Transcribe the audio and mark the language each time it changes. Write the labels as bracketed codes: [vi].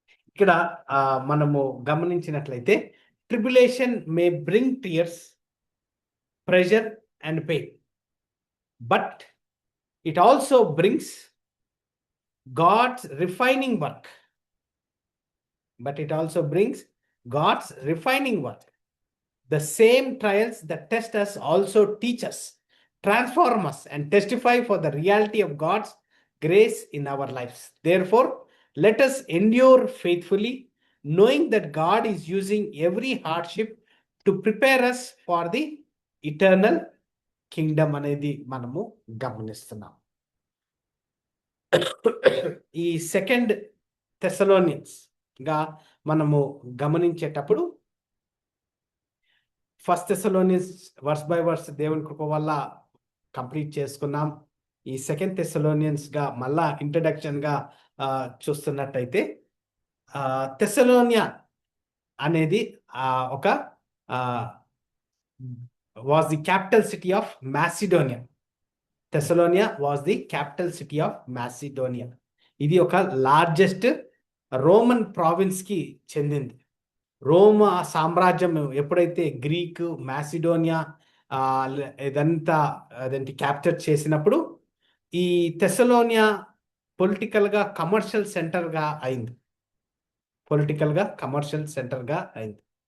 [te] ఇక్కడ మనము గమనించినట్లయితే [en] Tribulation may bring tears, pressure and pain, but it also brings God's refining work. But it also brings God's refining work. The same trials that test us also teach us, transform us, and testify for the reality of God's grace in our lives. Therefore, let us endure faithfully, knowing that God is using every hardship to prepare us for the eternal kingdom [te] అనేది మనము గమనిస్తున్నాం. ఈ second Thessalonians గా మనము గమనించేటప్పుడు first Thessalonians verse by verse దేవుని కృప వల్ల complete చేసుకున్నాం. ఈ సెకండ్ థెస్సలోనియన్స్ గా మళ్ళా ఇంట్రడక్షన్ గా చూస్తున్నట్టయితే థెస్సలోనియా అనేది ఒక [en] Was the capital city of Macedonia. Thessalonia was the capital city of Macedonia. [te] ఇది ఒక లార్జెస్ట్ రోమన్ ప్రావిన్స్కి చెందింది. రోమా సామ్రాజ్యం ఎప్పుడైతే గ్రీక్, మాసిడోనియా ఇదంతా అదేంటి క్యాప్చర్ చేసినప్పుడు ఈ థెస్సలోనియా పొలిటికల్గా కమర్షియల్ సెంటర్గా అయింది. పొలిటికల్గా కమర్షియల్ సెంటర్గా అయింది.